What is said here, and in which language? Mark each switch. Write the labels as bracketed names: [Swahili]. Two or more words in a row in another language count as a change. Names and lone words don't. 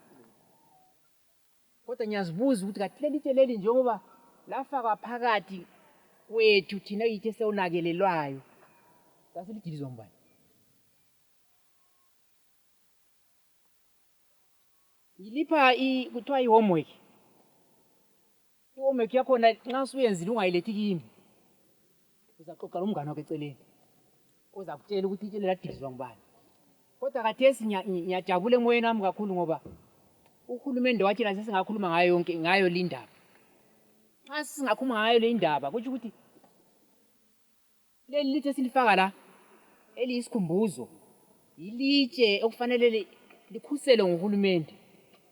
[North Ndebele] Kodwa ngiyazibuza ukuthi kathi leli litshe leli njengoba lafaka phakathi kwethu thina yithe sewunakelelwayo sasilidilizwa ngubani? Ngilipha kuthiwa i-homework. I-homework yakhona nxa usuyenzile ungayilethi kimi. Uzaxoxa nomngane wakho eceleni. Uzakutshela ukuthi itshe ladilizwa ngubani. Kodwa kathesi ngiyajabula emoyeni wami kakhulu ngoba uhulumende wathi la singakhuluma ngayo le ndaba. Nxa singakhuluma ngayo le ndaba kuthi ukuthi leli litshe silifaka la eliyisikhumbuzo ilitshe okufanele likhuselwe nguhulumende.